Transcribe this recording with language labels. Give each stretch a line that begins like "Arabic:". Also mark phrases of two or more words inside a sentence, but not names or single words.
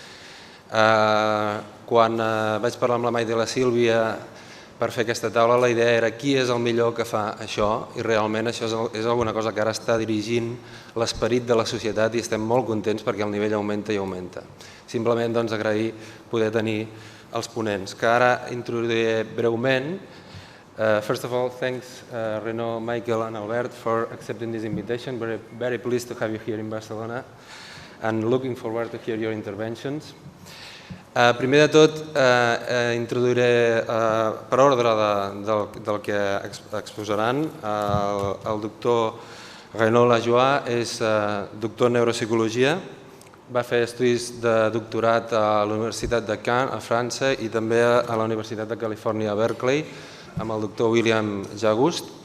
Catalan: Quan vaig parlar amb la Maite i la Sílvia per fer aquesta taula, la idea era qui és el millor que fa això, i realment això és alguna cosa que ara està dirigint l'esperit de la societat i estem molt contents perquè el nivell augmenta i augmenta. Simplement agrair poder tenir els ponents, que ara introduiré breument.
English: First of all, thanks Renaud, Michael and Albert for accepting this invitation. Very pleased to have you here in Barcelona and looking forward to hear your interventions.
Catalan: Primer de tot, introduiré per ordre del que exposaran. El doctor Renaud la Joie és doctor en neuropsicologia, va fer estudis de doctorat a la Universitat de Caen, a França, i també a la Universitat de Califòrnia a Berkeley, amb el doctor William Jagust.